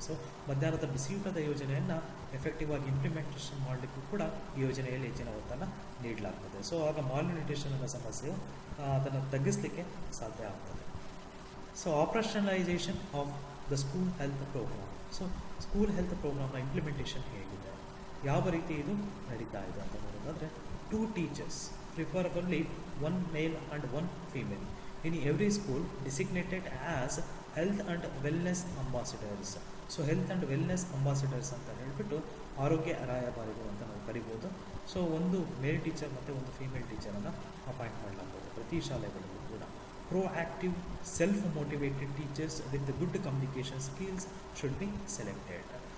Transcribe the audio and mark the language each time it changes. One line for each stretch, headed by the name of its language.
Kannada: So ಮಧ್ಯಾಹ್ನದ ಬಿಸಿಯೂಟದ ಯೋಜನೆಯನ್ನು effective ಆಗಿ ಇಂಪ್ಲಿಮೆಂಟೇಷನ್ ಮಾಡಲಿಕ್ಕೂ ಕೂಡ ಈ ಯೋಜನೆಯಲ್ಲಿ ಹೆಚ್ಚಿನ ಒತ್ತನ್ನು ನೀಡಲಾಗ್ತದೆ. ಸೊ ಆಗ ಮಾಲ್ನ್ಯೂಟ್ರಿಷನ್ ಅನ್ನೋ ಸಮಸ್ಯೆಯು ಅದನ್ನು ತಗ್ಗಿಸಲಿಕ್ಕೆ ಸಾಧ್ಯ ಆಗ್ತದೆ.
English: So operationalisation of the school health programme.
Kannada: So school health ಪ್ರೋಗ್ರಾಮ್ನ implementation ಹೇಗಿದೆ, ಯಾವ ರೀತಿ ಇದು ನಡೀತಾ ಇದೆ ಅಂತ ನೋಡೋದಾದರೆ,
English: 2 teachers, preferably 1 male and 1 female, in every school designated as health and wellness ambassadors.
Kannada: So health and wellness ambassadors ಅಂತ ಹೇಳಿಬಿಟ್ಟು ಆರೋಗ್ಯ ರಾಯಭಾರಿಗಳು ಅಂತ ನಾವು ಕರಿಬೋದು. ಸೊ ಒಂದು ಮೇಲ್ ಟೀಚರ್ ಮತ್ತು ಒಂದು ಫೀಮೇಲ್ ಟೀಚರನ್ನು ಅಪಾಯಿಂಟ್ ಮಾಡಲಾಗ್ತದೆ ಪ್ರತಿ ಶಾಲೆಗಳಲ್ಲೂ ಕೂಡ.
English: Proactive self motivated teachers with good communication skills should be selected.